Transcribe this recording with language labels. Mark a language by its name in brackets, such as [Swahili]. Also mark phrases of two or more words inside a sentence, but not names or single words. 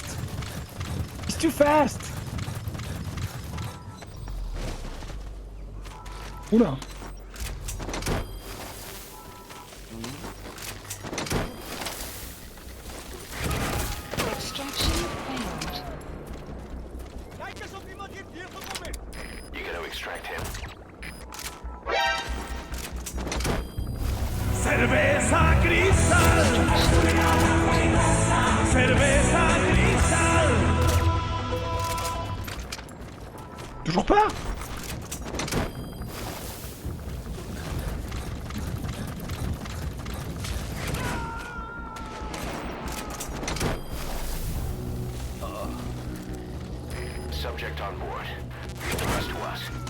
[English] He's too fast. Oula. Extraction failed. You gotta extract him. [Spanish] Cerveza cristal. Cerveza cristal. [French] Toujours pas. [English] Subject on board. Leave the rest to us.